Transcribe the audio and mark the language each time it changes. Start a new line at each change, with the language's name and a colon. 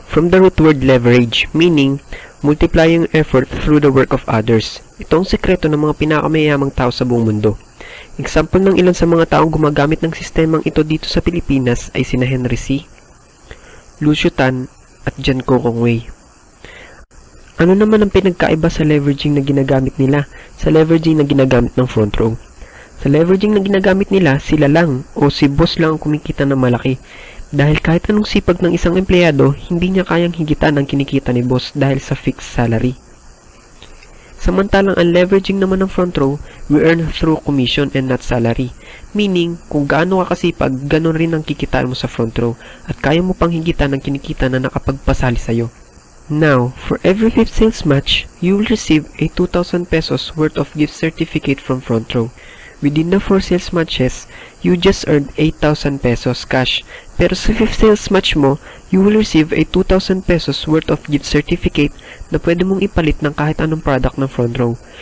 English: From the root word leverage, meaning multiplying effort through the work of others.
Filipino: Ito ang sekreto ng mga pinakamayamang tao sa buong mundo. Example ng ilan sa mga taong gumagamit ng sistemang ito dito sa Pilipinas ay sina Henry C., Lucio Tan, at John Kokong Wei. Ano naman ang pinagkaiba sa leveraging na ginagamit nila sa leveraging na ginagamit ng front row? Sa leveraging na ginagamit nila, sila lang o si boss lang ang kumikita ng malaki. Dahil kahit anong sipag ng isang empleyado, hindi niya kayang higitan ang kinikita ni boss dahil sa fixed salary. Samantalang ang
English: leveraging
Filipino: naman ng
English: front row, we earn through commission and not salary. Meaning,
Filipino: kung gaano ka kasipag, ganon rin ang kikitaan mo sa front row at kaya mo pang higitan ang kinikita na nakapagpasali sa'yo.
English: Now, for every 5th sales match, you will receive a 2,000 pesos worth of gift certificate from front row. Within the 4 sales matches, you just earned 8,000 pesos cash.
Filipino: Pero sa
English: 5th sales match mo, you will receive a 2,000 pesos worth of gift certificate
Filipino: na pwede mong ipalit ng kahit anong product ng front row.